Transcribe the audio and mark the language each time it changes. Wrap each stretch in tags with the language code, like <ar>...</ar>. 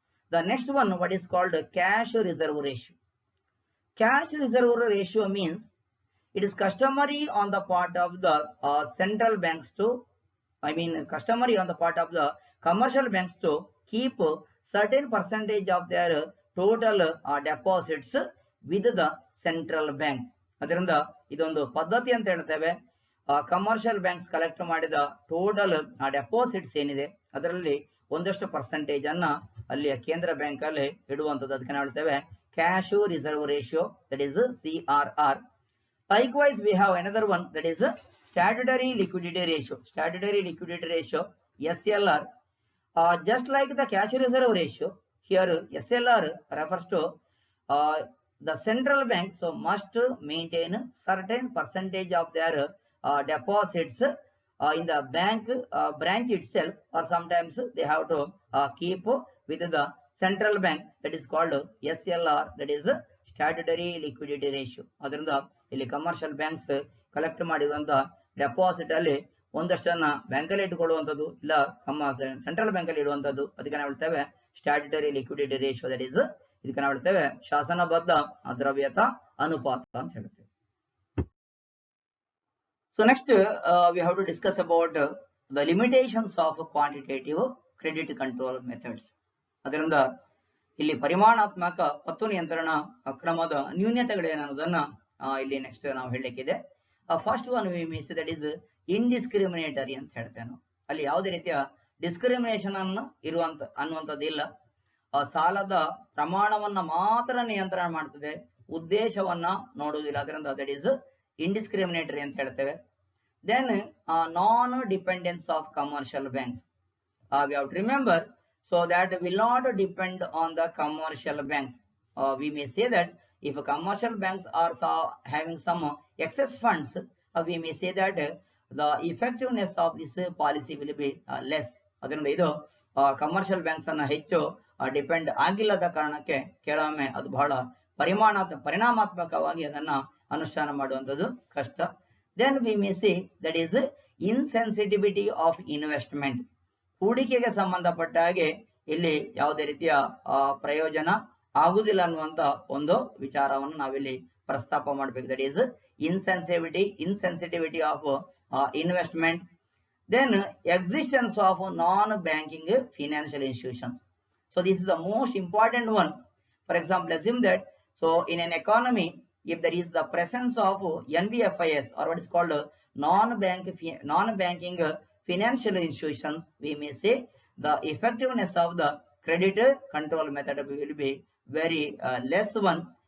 <en>The next one, what is called cash reserve ratio. Cash reserve ratio means it is customary on the part of the central banks to, customary on the part of the commercial banks to keep certain percentage of their total deposits with the central bank.</en> <kn>ಅದರಿಂದ ಇದೊಂದು ಪದ್ಧತಿ ಅಂತ ಹೇಳ್ತೇವೆ. Commercial banks collect ಮಾಡಿದ total deposits ಏನಿದೆ ಅದರಲ್ಲಿ ಒಂದಷ್ಟು percentage ಅನ್ನ ಅಲ್ಲಿಯ ಕೇಂದ್ರ ಬ್ಯಾಂಕ್ ಅಲ್ಲಿ ಇಡುವಂತದ್ದು, ಅದಕ್ಕೆ ನಾವು ಹೇಳ್ತೇವೆ cash reserve ratio,</kn> <en>that is</en> <kn>CRR.</kn> <en>Likewise, we have another one, that is statutory liquidity ratio. Statutory liquidity ratio, SLR. Just like the cash reserve ratio, here SLR refers to the central bank so must maintain certain percentage of their deposits in the bank branch itself, or sometimes they have to keep with the central bank, that is called SLR, that is statutory liquidity ratio.</en> <kn>ಅದರಿಂದ ಇಲ್ಲಿ commercial banks collect ಮಾಡಿರುವಂತಹ deposit ಅಲ್ಲಿ ಒಂದಷ್ಟನ್ನ bank ಅಲ್ಲಿ ಇಟ್ಟುಕೊಳ್ಳುವಂತದ್ದು, ಇಲ್ಲ central bank ಅಲ್ಲಿ ಇಡುವಂತದ್ದು, ಅದಕ್ಕೆ ನಾವು ಹೇಳ್ತೇವೆ statutory liquidity ratio,</kn> <en>that is</en> <kn>ಇದಕ್ಕೆ ನಾವು ಹೇಳ್ತೇವೆ ಶಾಸನಬದ್ಧ ದ್ರವ್ಯತಾ ಅನುಪಾತ ಅಂತ ಹೇಳ್ತೇವೆ.</kn> <en>So next we have to discuss about the limitations of quantitative credit control methods.</en> <kn>ಅದರಿಂದ ಇಲ್ಲಿ ಪರಿಮಾಣಾತ್ಮಕ ಪತ್ತು ನಿಯಂತ್ರಣ ಕ್ರಮದ ನ್ಯೂನತೆಗಳೇನನ್ನೋದನ್ನ ಇಲ್ಲಿ ನೆಕ್ಸ್ಟ್ ನಾವು ಹೇಳಲಿಕ್ಕಿದೆ.</kn> <en>first one we means that is indiscriminatory</en> <kn>ಅಂತ ಹೇಳ್ತೇವೆ ನಾವು. ಅಲ್ಲಿ ಯಾವುದೇ ರೀತಿಯ ಡಿಸ್ಕ್ರಿಮಿನೇಷನ್ ಅನ್ನು ಅನ್ನುವಂಥದ್ದು ಇಲ್ಲ. ಸಾಲದ ಪ್ರಮಾಣವನ್ನ ಮಾತ್ರ ನಿಯಂತ್ರಣ ಮಾಡ್ತದೆ, ಉದ್ದೇಶವನ್ನ ನೋಡುವುದಿಲ್ಲ. ಅದರಿಂದ</kn> <en>that is indiscriminatory</en> <kn>ಅಂತ ಹೇಳ್ತೇವೆ.</kn> <en>Then non dependence of commercial banks, we have to remember, so that will not depend on the commercial banks. We may say that if commercial banks are having some excess funds, we may say that the effectiveness of this policy will be less.</en> <kn>ಅದರಿಂದ ಇದು commercial banks ಅನ್ನ ಹೆಚ್ಚು depend ಆಗಿಲ್ಲದ ಕಾರಣಕ್ಕೆ ಕೆಲವೊಮ್ಮೆ ಅದು ಬಹಳ ಪರಿಣಾಮಾತ್ಮಕವಾಗಿ ಅದನ್ನ ಅನುಷ್ಠಾನ ಮಾಡುವಂಥದ್ದು ಕಷ್ಟ.</kn> <en>Then we may see that is insensitivity of investment.</en> <kn>ಹೂಡಿಕೆಗೆ ಸಂಬಂಧಪಟ್ಟ ಹಾಗೆ ಇಲ್ಲಿ ಯಾವುದೇ ರೀತಿಯ ಪ್ರಯೋಜನ ಆಗುದಿಲ್ಲ ಅನ್ನುವಂತ ಒಂದು ವಿಚಾರವನ್ನು ನಾವಿಲ್ಲಿ ಪ್ರಸ್ತಾಪ ಮಾಡಬೇಕು.</kn> <en>That is insensitivity of investment. Then existence of non banking financial institutions. So this is the most important one. For example, assume that so in an economy, if there is the presence of NBFIs, or what is called non-banking financial institutions, we may say the effectiveness of the credit control method will be very less one.</en>